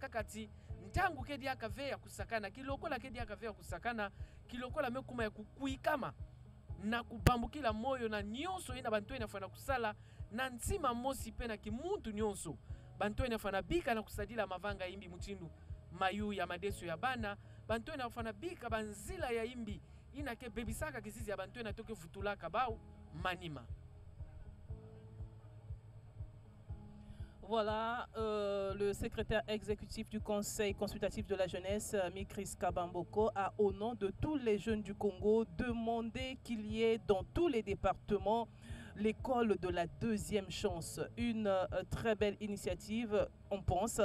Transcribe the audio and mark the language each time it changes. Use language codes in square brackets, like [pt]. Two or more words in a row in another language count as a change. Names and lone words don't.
[ktu] kakati ntangu kedi akave ya kusakana kilokola kedi akave ya kusakana kilokola mekuma ya kukuikama na kubambukila moyo na nyonso ina bantwenya fana kusala na ntima mosi pe na kimuntu nyonso bantwenya fana bika na kusadila mavanga imbi mutindu mayu ya madeso ya bana bantwenya fana bika banzila ya imbi inake bebisaka kisizi ya bantwenya toke futulaka bao manima. [fr] Voilà, le secrétaire exécutif du Conseil consultatif de la jeunesse, Mikris Kabamboko, a, au nom de tous les jeunes du Congo, demandé qu'il y ait dans tous les départements l'école de la deuxième chance. Une très belle initiative, on pense.